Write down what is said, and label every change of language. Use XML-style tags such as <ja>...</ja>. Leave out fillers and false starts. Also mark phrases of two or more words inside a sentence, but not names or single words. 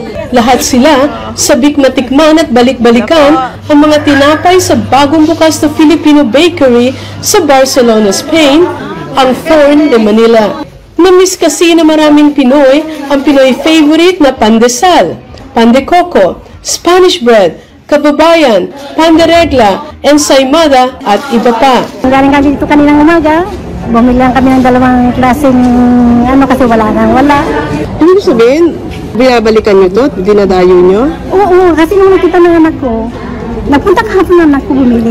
<tl>Lahat sila sabik na tikman at balik-balikan ang mga tinapay sa bagong bukas na Filipino bakery sa Barcelona, Spain, ang Forn de Manila. Namiss kasi na maraming Pinoy ang Pinoy favorite na pandesal, pan de coco, Spanish bread, kababayan, pan de regla, ensaymada at iba pa. Galing kami dito kaninang umaga. Bumili lang kami ng dalawang klaseng kasi wala. Ano sabihin? Binabalikan nyo to? Dinadayo nyo? Oo, kasi nung nakita ng anak ko, napunta kahapon ng anak ko bumili.</tl>